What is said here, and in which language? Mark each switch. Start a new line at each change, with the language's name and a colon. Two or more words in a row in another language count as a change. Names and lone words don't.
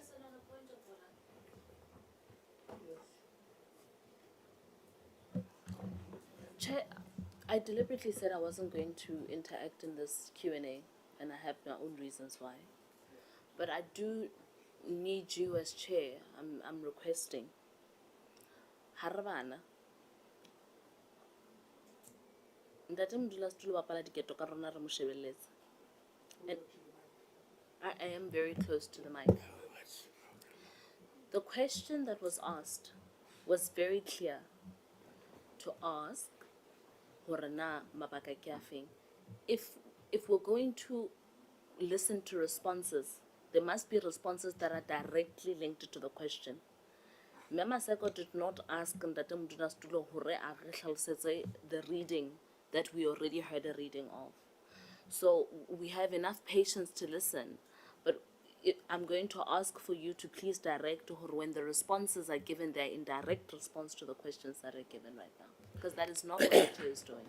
English: Chair, I deliberately said I wasn't going to interact in this Q&A, and I have my own reasons why. But I do need you as chair, I'm requesting.
Southern Sotho: Harabana. Ntate modulasetulo wa bapala diketo ka rona re mo shebeletse.
English: And I am very close to the mic. The question that was asked was very clear to ask
Southern Sotho: hore na mabaka ke afeng.
English: If we're going to listen to responses, there must be responses that are directly linked to the question. Mama Seko did not ask Ntate Modulasetulo
Southern Sotho: hore a re hlalosetse
English: the reading that we already heard a reading of. So we have enough patience to listen, but I'm going to ask for you to please direct her when the responses are given, they're in direct response to the questions that are given right now, because that is not what the chair is doing.